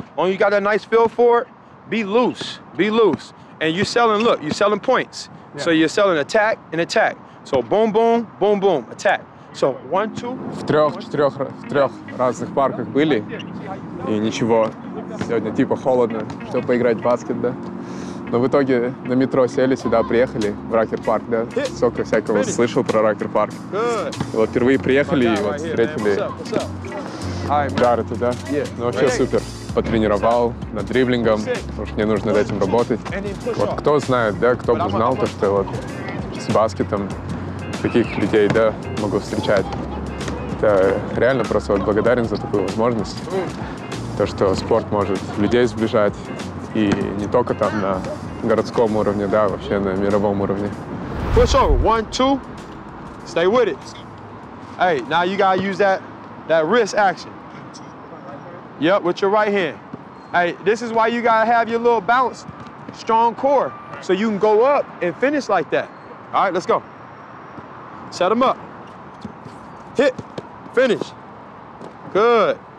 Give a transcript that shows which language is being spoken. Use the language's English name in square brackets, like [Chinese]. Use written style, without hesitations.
[English] When you got that nice feel for it, be loose. Be loose. And you're selling, look, you're selling points. Yeah. So you're selling attack and attack. So boom, boom, boom, boom, attack. So 1, 2. [Russian] В трех разных парках были, и ничего. Сегодня типа холодно, чтобы поиграть в баскет, да. Но в итоге на метро сели, сюда приехали, в Ракер-парк, да. Сколько всякого слышал про Ракер-парк. И вот впервые приехали и вот встретили Гаррета, да. Ну вообще супер. Потренировал над дриблингом, потому что мне нужно над этим работать. Вот кто знает, да, кто бы знал то, что вот с баскетом таких людей, да, могу встречать. Это реально просто вот благодарен за такую возможность. То, что спорт может людей сближать, и не только там на городском уровне, да, вообще на мировом уровне. [English] Push over. 1, 2. Stay with it. Hey, now you gotta use that wrist action. Yep, with your right hand. Hey, this is why you gotta have your little bounce, strong core, so you can go up and finish like that. All right, let's go. Set them up. Hit. Finish. Good.